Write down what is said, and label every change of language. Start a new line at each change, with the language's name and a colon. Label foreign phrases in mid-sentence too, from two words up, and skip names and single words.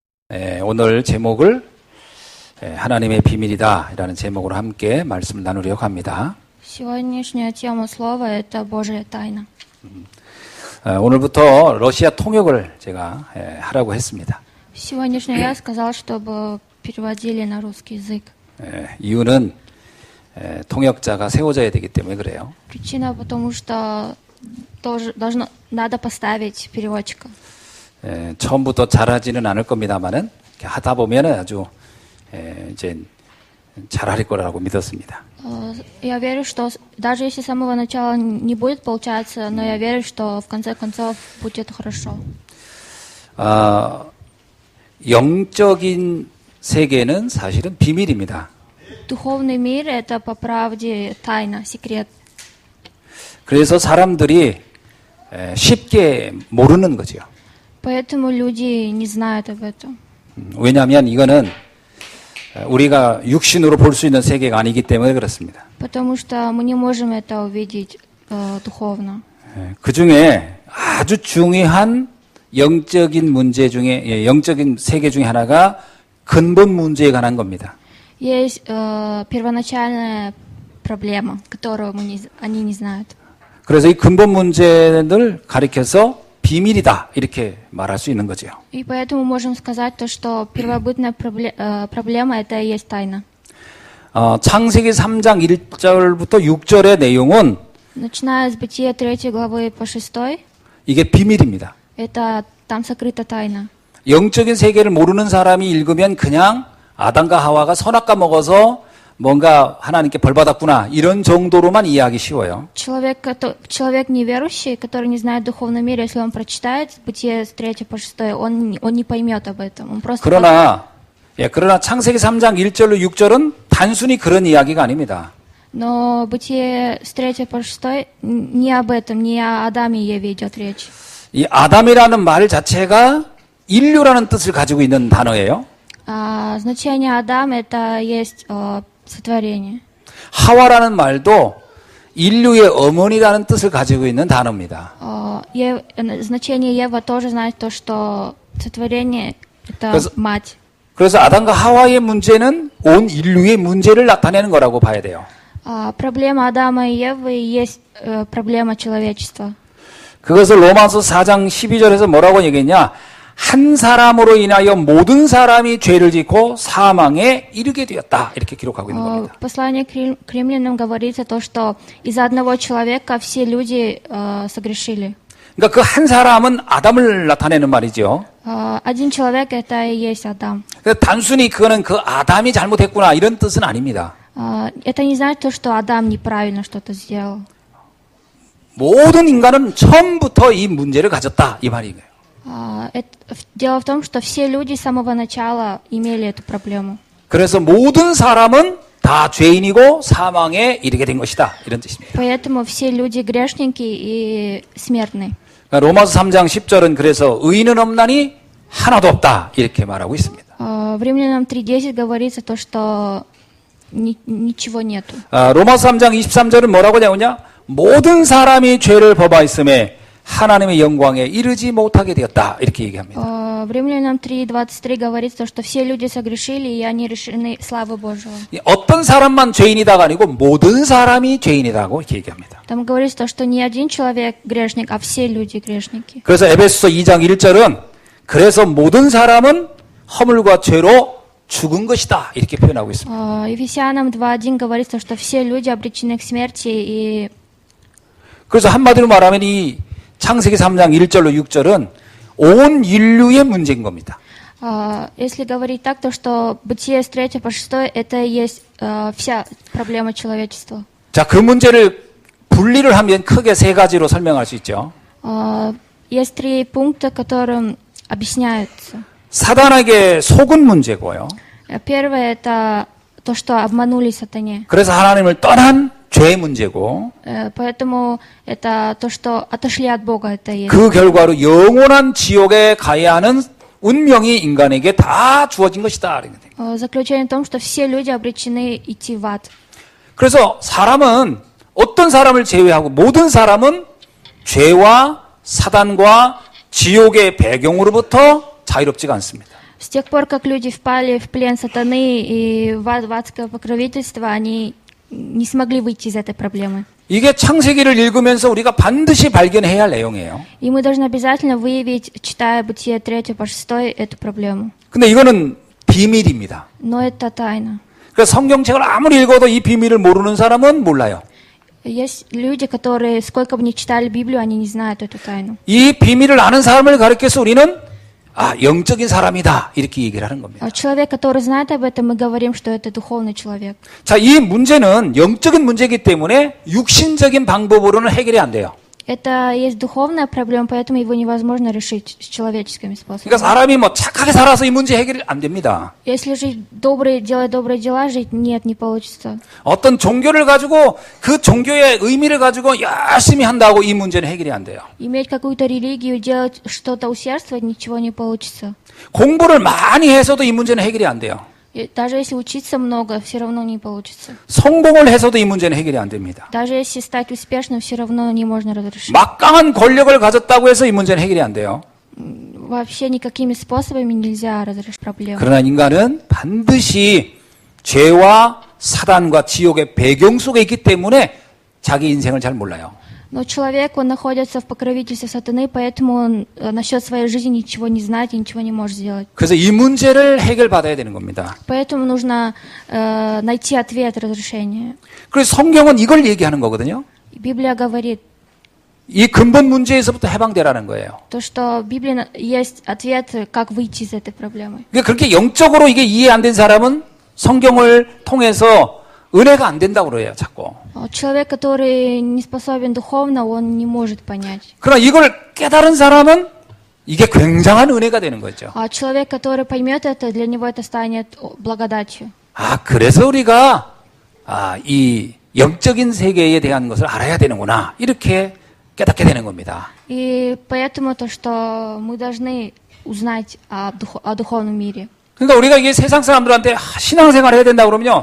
Korean: 오늘 제목을 하나님의 비밀이다 라는 제목으로 함께 말씀을 나누려고 합니다.
Russian: Сегодняшняя тема слова – это Божья тайна.
Korean: 오늘부터 러시아 통역을 제가 하라고 했습니다.
Russian: Сегодняшний я сказал, чтобы переводили на русский язык.
Korean: 이유는 통역자가 세워져야 되기 때문에 그래요.
Russian: Причина, потому что надо поставить переводчика.
Korean: 처음부터 잘하지는 않을 겁니다만은 하다 보면은 아주 이제 잘할 거라고 믿었습니다.
Russian: Я верю, что даже если с самого начала не будет получаться, но я верю, что в конце концов будет хорошо.
Korean: 영적인 세계는 사실은 비밀입니다.
Russian: Духовный мир – это по правде тайна, секрет.
Korean: 그래서 사람들이 쉽게 모르는 거죠.
Russian: Поэтому люди не знают об этом.
Korean: 왜냐하면 이거는 우리가 육신으로 볼 수 있는 세계가 아니기 때문에 그렇습니다.
Russian: Потому что мы не можем это увидеть духовно.
Korean: 그 중에 아주 중요한 영적인 문제 중에 영적인 세계 중에 하나가 근본 문제에 관한 겁니다.
Russian: Есть первоначальная проблема, которую они не знают.
Korean: 그래서 이 근본 문제를 가리켜서 비밀이다 이렇게 말할 수 있는 거죠.
Russian: И поэтому можем сказать то, что первобытная проблема это и есть тайна.
Korean: 창세기 3장 1절부터 6절의 내용은
Russian: Начиная с Бытия 3 главы по 6,
Korean: 이게 비밀입니다.
Russian: это там сокрыта тайна.
Korean: 영적인 세계를 모르는 사람이 읽으면 그냥 아담과 하와가 선악과 먹어서 뭔가 하나님께 벌 받았구나 이런 정도로만 이해하기 쉬워요.
Russian: Человек неверующий, который не знает духовный мир, если он прочитает Бытие с 3 по 6, он не поймет об этом. Он просто
Korean: 그러나 창세기 3장 1절로 6절은 단순히 그런 이야기가 아닙니다.
Russian: Но Бытие с 3 по 6 не об этом, не о Адаме и Еве идет речь.
Korean: 이 아담이라는 말 자체가 인류라는 뜻을 가지고 있는 단어예요.
Russian: Значение Адам это есть сотворение.
Korean: 하와라는 말도 인류의 어머니라는 뜻을 가지고 있는 단어입니다.
Russian: Значение Ева тоже значит то, что сотворение это мать.
Korean: 그래서 아담과 하와의 문제는 온 인류의 문제를 나타내는 거라고 봐야 돼요.
Russian: Проблема Адама и Евы есть проблема человечества.
Korean: 그것을 로마서 4장 12절에서 뭐라고 얘기했냐? 한 사람으로 인하여 모든 사람이 죄를 짓고 사망에 이르게 되었다. 이렇게 기록하고 있는 겁니다.
Russian: Послание к римлянам говорится то, что из-за одного человека все люди согрешили.
Korean: 그러니까 그 한 사람은 아담을 나타내는 말이죠.
Russian: Один человек это и есть Адам.
Korean: 단순히 그거는 그 아담이 잘못했구나 이런 뜻은 아닙니다.
Russian: Это не значит то, что Адам неправильно что-то сделал.
Korean: 모든 인간은 처음부터 이 문제를 가졌다 이 말이에요.
Russian: Дело в том, что все люди с самого начала имели эту проблему.
Korean: 그래서 모든 사람은 다 죄인이고 사망에 이르게 된 것이다 이런 뜻입니다.
Russian: Поэтому все люди грешники и смертны.
Korean: 로마서 3장 10절은 그래서 의인은 없나니 하나도 없다 이렇게 말하고 있습니다.
Russian: В Римлянам 3:10 говорится то, что ничего нету.
Korean: 로마서 3장 23절은 뭐라고 하냐면요. 모든 사람이 죄를 범하였음에 하나님의 영광에 이르지 못하게 되었다 이렇게 얘기합니다.
Russian: В Римлянам 3:23 говорится, что все люди согрешили и они лишены славы Божьего.
Korean: 어떤 사람만 죄인이다가 아니고 모든 사람이 죄인이라고 이렇게 얘기합니다.
Russian: Там говорится, что не один человек грешник, а все люди грешники.
Korean: 그래서 에베소서 2장 1절은 그래서 모든 사람은 허물과 죄로 죽은 것이다 이렇게 표현하고 있습니다.
Russian: Ефесянам 2:1 говорится, что все люди обречены к смерти и
Korean: 그래서 한마디로 말하면 이 창세기 3장 1절로 6절은 온 인류의 문제인 겁니다.
Russian: Если говорить так, то что Бытие с 3 по 6 это и есть вся проблема человечества.
Korean: 자, 그 문제를 분리를 하면 크게 세 가지로 설명할 수 있죠.
Russian: Есть 3 пункта, которым объясняются.
Korean: 사단에게 속은 문제고요.
Russian: Первое это то, что обманули сатане.
Korean: 그래서 하나님을 떠난 죄의 문제고
Russian: Поэтому это то, что отошли от Бога, это есть.
Korean: 그 결과로 영원한 지옥에 가야 하는 운명이 인간에게 다 주어진 것이다.
Russian: Заключение в том, что все люди обречены идти в ад.
Korean: 그래서 사람은 어떤 사람을 제외하고 모든 사람은 죄와 사단과 지옥의 배경으로부터 자유롭지가 않습니다.
Russian: С тех пор, как люди впали в плен сатаны и в адское покровительство, они не смогли выйти из этой проблемы.
Korean: 이게 창세기를 읽으면서 우리가 반드시 발견해야 할 내용이에요.
Russian: И мы должны обязательно выявить, читая Бытие 3 по 6, эту проблему.
Korean: 근데 이거는 비밀입니다.
Russian: Но это тайна.
Korean: 그래서 성경책을 아무리 읽어도 이 비밀을 모르는 사람은 몰라요.
Russian: Есть люди, которые, сколько бы ни читали Библию, они не знают эту тайну.
Korean: 이 비밀을 아는 사람을 가리켜서 우리는 영적인 사람이다 이렇게 얘기를 하는 겁니다.
Russian: А человек, который знает об этом, мы говорим, что это духовный человек.
Korean: 자, 이 문제는 영적인 문제이기 때문에 육신적인 방법으로는 해결이 안 돼요.
Russian: Это есть духовная проблема, поэтому его невозможно решить с человеческими способами.
Korean: 그러니까 사람이 뭐 착하게 살아서 이 문제 해결이 안 됩니다.
Russian: Если жить делать добрые дела, жить нет, не получится.
Korean: 어떤 종교를 가지고 그 종교의 의미를 가지고 열심히 한다고 이 문제는 해결이 안 돼요.
Russian: Иметь какую-то религию, делать что-то усердствовать, ничего не получится.
Korean: 공부를 많이 해서도 이 문제는 해결이 안 돼요.
Russian: И даже если учиться много, все равно не получится.
Korean: 성공을 해서도 이 문제는 해결이 안 됩니다.
Russian: Даже если стать успешным, все равно не можно разрешить.
Korean: 막강한 권력을 가졌다고 해서 이 문제는 해결이 안 돼요.
Russian: Вообще никакими способами нельзя разрешить проблему.
Korean: 그러나 인간은 반드시 죄와 사단과 지옥의 배경 속에 있기 때문에 자기 인생을 잘 몰라요.
Russian: Но человек, он находится в покровительстве сатаны, поэтому он насчет своей жизни ничего не знает и ничего не может сделать.
Korean: 그래서 이 문제를 해결받아야 되는 겁니다.
Russian: Поэтому нужно найти ответ, разрешение.
Korean: 그래서 성경은 이걸 얘기하는 거거든요.
Russian: И Библия говорит,
Korean: 이 근본 문제에서부터 해방되라는 거예요.
Russian: то, что в Библии есть ответ, как выйти из этой проблемы.
Korean: 그러니까 그렇게 영적으로 이게 이해 안 된 사람은 성경을 통해서 은혜가 안 된다고 그래요, 자꾸.
Russian: Человек, который не способен духовно, он не может понять.
Korean: 그러나 이걸 깨달은 사람은 이게 굉장한 은혜가 되는 거죠.
Russian: А человек, который поймет это, для него это станет благодатью.
Korean: 그래서 우리가 이 영적인 세계에 대한 것을 알아야 되는구나. 이렇게 깨닫게 되는 겁니다.
Russian: И поэтому то, что мы должны узнать о духовном мире.
Korean: 그러니까 우리가 이게 세상 사람들한테 신앙생활 해야 된다 그러면요.